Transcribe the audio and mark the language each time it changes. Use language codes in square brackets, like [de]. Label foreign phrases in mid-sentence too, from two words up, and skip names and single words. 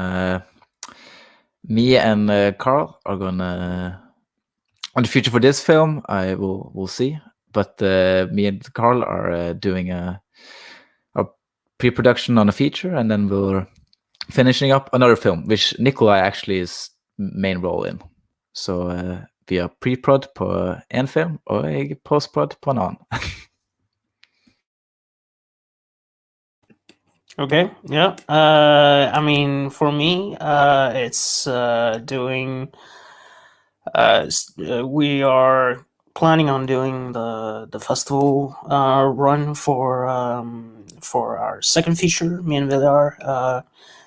[en] Me and Carl are gonna, on the future for this film, we'll see. But me and Carl are doing a pre-production on a feature, and then we're finishing up another film, which Nikolai actually is main role in. [no] Så vi har pre-prod på en film og post-prod på en annen. [en] Okay, yeah. I mean, for me, it's doing. We are planning on doing the festival run for our second feature, me and Viljar.